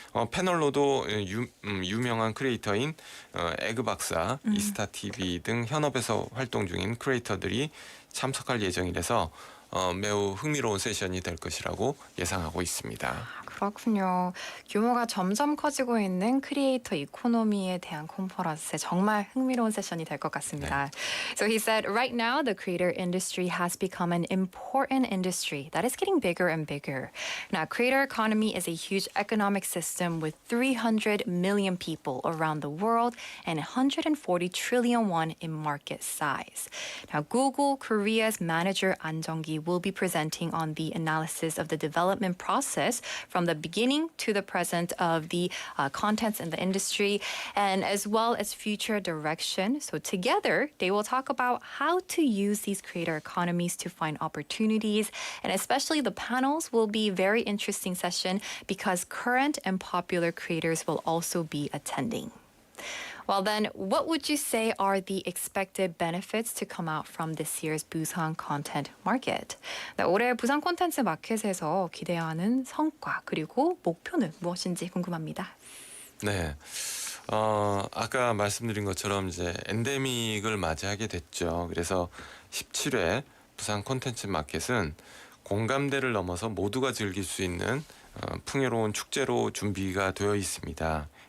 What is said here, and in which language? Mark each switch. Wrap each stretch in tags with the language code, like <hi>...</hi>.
<ko>패널로도 유명한 크리에이터인 에그 박사, 이스타 TV 등 현업에서 활동 중인 크리에이터들이 참석할 예정이라서 매우 흥미로운 세션이 될 것이라고 예상하고 있습니다. 그렇군요. 규모가 점점 커지고 있는 크리에이터 이코노미에 대한 컨퍼런스 정말 흥미로운 세션이 될 것 같습니다. 네.</ko> <en>So he said, right now the creator industry has become an important industry that is getting bigger and bigger. Now, creator economy is a huge economic system with 300 million people around the world and 140 trillion won in market size. Now, Google Korea's manager An Jung-gi will be presenting on the analysis of the development process from the beginning to the present of the contents in the industry, and as well as future direction. So together, they will talk about how to use these creator economies to find opportunities, and especially the panels will be very interesting session because current and popular creators will also be attending. Well then, what would you say are the expected benefits to come out from this year's Busan content market?</en> <ko>네, 올해 부산 콘텐츠 마켓에서 기대하는 성과 그리고 목표는 무엇인지 궁금합니다. 네. 아까 말씀드린 것처럼 이제 엔데믹을 맞이하게 됐죠. 그래서 17회 부산 콘텐츠 마켓은 공감대를 넘어서 모두가 즐길 수 있는 풍요로운 축제로 준비가 되어 있습니다.</ko>